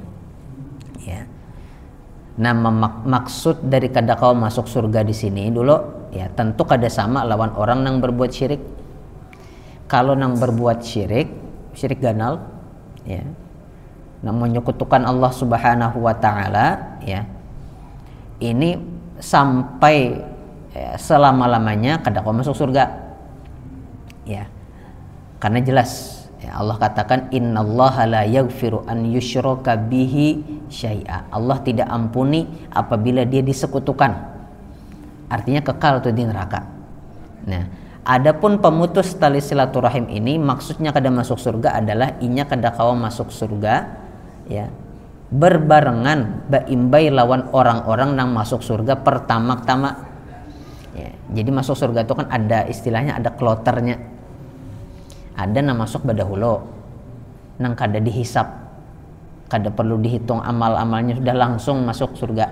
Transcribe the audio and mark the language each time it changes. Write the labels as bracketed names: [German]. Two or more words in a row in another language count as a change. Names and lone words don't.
[Banjar] Ya. Nah, maksud dari kada kawa masuk surga di sini dulu, ya, tentu kada sama lawan orang nang berbuat syirik. Kalau nang berbuat syirik ganal, ya, nang menyekutukan Allah [Arabic] سبحانه وتعالى, [Banjar] ya, ini sampai selama-lamanya kada kawa masuk surga. [Indonesian] Ya. Karena jelas, ya, Allah katakan [Arabic] إن الله لا يغفر أن يشرك به شيئا. [Indonesian] Allah tidak ampuni apabila dia disekutukan. Artinya kekal tuh di neraka. [Banjar] Nah, adapun pemutus tali silaturahim ini maksudnya kada masuk surga adalah inya kada kawa masuk surga, ya, berbarengan baimbai lawan orang-orang nang masuk surga pertama-tama. [Indonesian] Ya, jadi masuk surga itu kan ada istilahnya, ada kloternya. [Banjar] Ada nang masuk badahulu, nang kada dihisap, kada perlu dihitung amal-amalnya, sudah langsung masuk surga.